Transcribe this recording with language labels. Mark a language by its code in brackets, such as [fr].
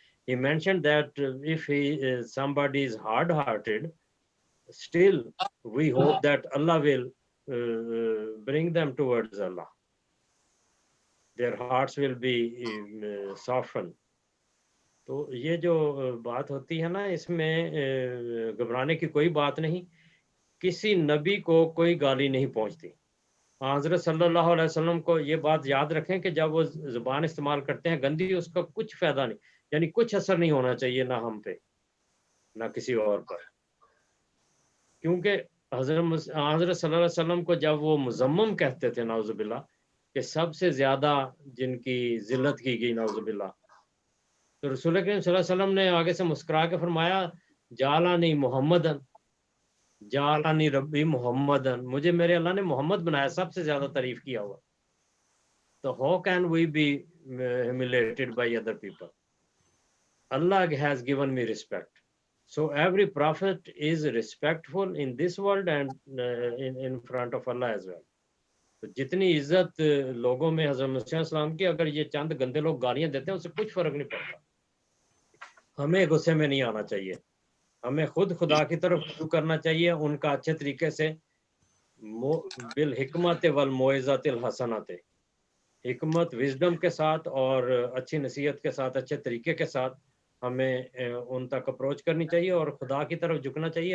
[en] He mentioned that if somebody is hard-hearted, still we hope that Allah will bring them towards Allah. Their hearts will be softened. [ur] تو یہ جو بات ہوتی ہے نا اس میں گھبرانے کی کوئی بات نہیں. کسی نبی کو کوئی گالی نہیں پہنچتی. حضرت صلی اللہ علیہ وسلم کو یہ بات یاد رکھیں کہ جب وہ زبان استعمال کرتے ہیں گندی, اس کا کچھ فائدہ نہیں, یعنی کچھ اثر نہیں ہونا چاہیے نہ ہم پہ نہ کسی اور پر. کیونکہ حضرت صلی اللہ علیہ وسلم کو جب وہ مذمم کہتے تھے نعوذ باللہ کہ سب سے زیادہ جن کی ذلت کی گئی نعوذ باللہ, تو رسول کریم صلی اللہ علیہ وسلم نے آگے سے مسکرا کے فرمایا [ar] جعلنی محمدن جعلنی ربی محمدن, [ur] مجھے میرے اللہ نے محمد بنایا, سب سے زیادہ تعریف کیا ہوا. تو [en] how can we be humiliated by other people? Allah has given me respect. So every prophet is respectful in this world and in front of Allah as well. [ur] تو جتنی عزت لوگوں میں حضرت مسیح علیہ السلام کی, اگر یہ چند گندے لوگ گالیاں دیتے ہیں اس سے کچھ فرق نہیں پڑتا. ہمیں غصے میں نہیں آنا چاہیے, ہمیں خود خدا کی طرف رجوع کرنا چاہیے, ان کا اچھے طریقے سے [ar] بالحکمت والموعظۃ الحسنۃ, [ur] حکمت وزڈم کے ساتھ اور اچھی نصیحت کے ساتھ اچھے طریقے کے ساتھ ہمیں ان تک اپروچ کرنی چاہیے اور خدا کی طرف جھکنا چاہیے.